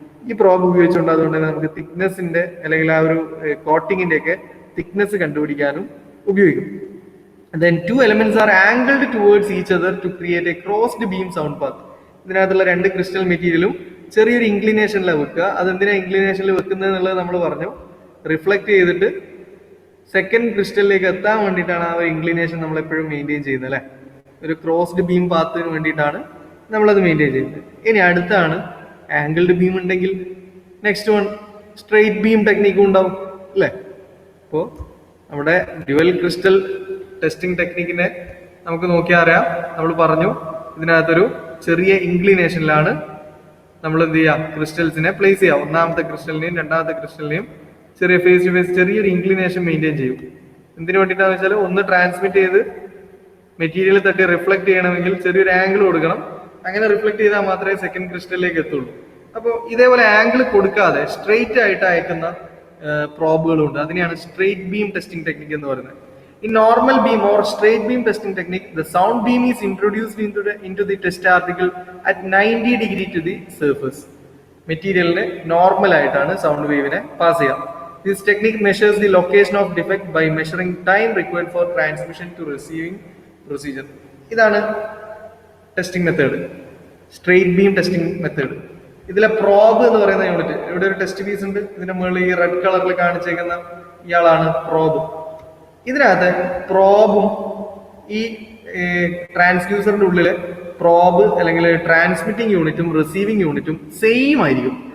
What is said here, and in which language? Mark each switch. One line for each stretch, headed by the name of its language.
Malayalam: ഈ പ്രോബ് ഉപയോഗിച്ചുകൊണ്ട് അതുകൊണ്ട് തന്നെ നമുക്ക് തിക്നെസിന്റെ അല്ലെങ്കിൽ ആ ഒരു കോട്ടിങ്ങിന്റെ ഒക്കെ തിക്നെസ് കണ്ടുപിടിക്കാനും ഉപയോഗിക്കും.
English: Then two elements are angled towards each other to create a crossed beam sound path.
Malayalam: ഇതിനകത്തുള്ള രണ്ട് ക്രിസ്റ്റൽ മെറ്റീരിയലും ചെറിയൊരു ഇൻക്ലിനേഷനിലാണ് വെക്കുക. അതെന്തിനാ ഇൻക്ലിനേഷനിൽ വെക്കുന്നത് എന്നുള്ളത് നമ്മൾ പറഞ്ഞു. റിഫ്ലക്ട് ചെയ്തിട്ട് സെക്കൻഡ് ക്രിസ്റ്റലിലേക്ക് എത്താൻ വേണ്ടിയിട്ടാണ് ആ ഒരു ഇൻക്ലിനേഷൻ നമ്മൾ എപ്പോഴും മെയിൻറ്റെയിൻ ചെയ്യുന്നത് അല്ലെ. ഒരു ക്രോസ്ഡ് ബീം പാത്തിന് വേണ്ടിയിട്ടാണ് നമ്മളത് മെയിൻറ്റെയിൻ ചെയ്യുന്നത്. ഇനി അടുത്താണ് ആംഗിൾഡ് ബീം ഉണ്ടെങ്കിൽ നെക്സ്റ്റ് വൺ സ്ട്രെയിറ്റ് ബീം ടെക്നിക്കും ഉണ്ടാവും അല്ലേ. അപ്പോൾ നമ്മുടെ ഡ്യുവൽ ക്രിസ്റ്റൽ ടെസ്റ്റിംഗ് ടെക്നിക്കിനെ നമുക്ക് നോക്കിയാൽ അറിയാം. നമ്മൾ പറഞ്ഞു ഇതിനകത്തൊരു ചെറിയ ഇൻക്ലിനേഷനിലാണ് നമ്മൾ എന്ത് ചെയ്യുക, ക്രിസ്റ്റൽസിനെ പ്ലേസ് ചെയ്യുക. ഒന്നാമത്തെ ക്രിസ്റ്റലിനെയും രണ്ടാമത്തെ ക്രിസ്റ്റലിനെയും ചെറിയ ഫേസ് ടു ഫേസ് ചെറിയൊരു ഇൻക്ലിനേഷൻ മെയിൻറ്റെയിൻ ചെയ്യും. എന്തിനു വേണ്ടിയിട്ടാന്ന് വെച്ചാൽ ഒന്ന് ട്രാൻസ്മിറ്റ് ചെയ്ത് മെറ്റീരിയൽ തട്ടി റിഫ്ലക്ട് ചെയ്യണമെങ്കിൽ ചെറിയൊരു ആംഗിൾ കൊടുക്കണം. അങ്ങനെ റിഫ്ലക്ട് ചെയ്താൽ മാത്രമേ സെക്കൻഡ് ക്രിസ്റ്റലിലേക്ക് എത്തുള്ളൂ. അപ്പോൾ ഇതേപോലെ ആംഗിൾ കൊടുക്കാതെ സ്ട്രെയിറ്റ് ആയിട്ട് അയക്കുന്ന പ്രോബുകളുണ്ട്. അതിനെയാണ് സ്ട്രെയിറ്റ് ബീം ടെസ്റ്റിംഗ് ടെക്നിക് എന്ന് പറയുന്നത്.
English: In normal beam or straight beam testing technique, the sound beam is introduced into the test article at 90 degree to the surface.
Malayalam: മെറ്റീരിയലിന് നോർമൽ ആയിട്ടാണ് സൗണ്ട് വേവിനെ പാസ് ചെയ്യുക.
English: This technique measures the location of defect by measuring time required for transmission to receiving procedure.
Malayalam: ഇതാണ് testing method, straight beam testing method. ഇതിലെ probe എന്ന് പറയുന്ന unit, ഇവിടെ ഒരു test piece ഉണ്ട്. ഇതിന്റെ മുകളിൽ ഈ റെഡ് കളറിൽ കാണിച്ചേക്കുന്ന ഇയാളാണ് പ്രോബ്. ഇതിനകത്ത് പ്രോബും ഈ ട്രാൻസ്ഡ്യൂസറിന്റെ ഉള്ളില് പ്രോബ് അല്ലെങ്കിൽ ട്രാൻസ്മിറ്റിംഗ് യൂണിറ്റും റിസീവിംഗ് യൂണിറ്റും സെയിം ആയിരിക്കും.